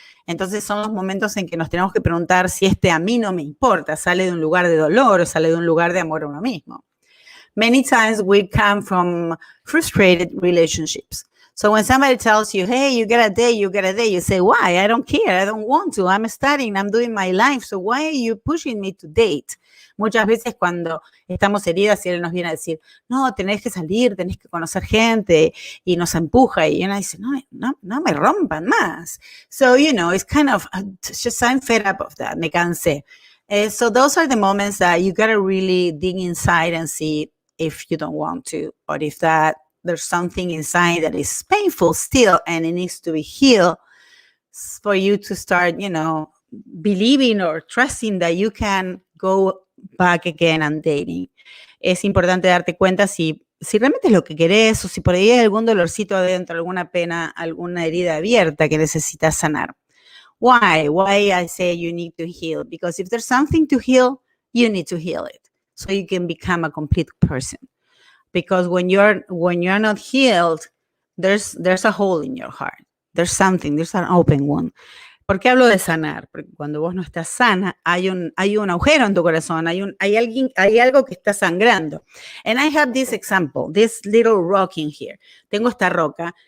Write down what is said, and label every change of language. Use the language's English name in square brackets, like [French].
[Spanish] Entonces son los momentos en que nos tenemos que preguntar si a mí no me importa, sale de un lugar de dolor o sale de un lugar de amor a uno mismo. [English] Many times we come from frustrated relationships. So when somebody tells you, hey, you got a date, you say, why? I don't care. I don't want to. I'm studying. I'm doing my life. So why are you pushing me to date? [Spanish] Muchas veces cuando estamos heridas y él nos viene a decir, no, tenés que salir, tenés que conocer gente y nos empuja y uno dice, no me rompan más. [English] So, it's kind of just I'm fed up of that. [Spanish] Me cansé. [English] So those are the moments that you got to really dig inside and see if you don't want to or if there's something inside that is painful still and it needs to be healed for you to start, believing or trusting that you can go back again and dating. [Spanish] Es importante darte cuenta si realmente es lo que querés o si por ahí hay algún dolorcito adentro, alguna pena, alguna herida abierta que necesitas sanar. [English] Why? Why I say you need to heal? Because if there's something to heal, you need to heal it so you can become a complete person. because when you're not healed, there's a hole in your heart. There's an open one. [Spanish] ¿Por qué hablo de sanar? Porque cuando vos no estás sana, hay un agujero en tu corazón, hay algo que está sangrando. [English] And I have this example, this little rock in here. [Spanish] Tengo esta roca.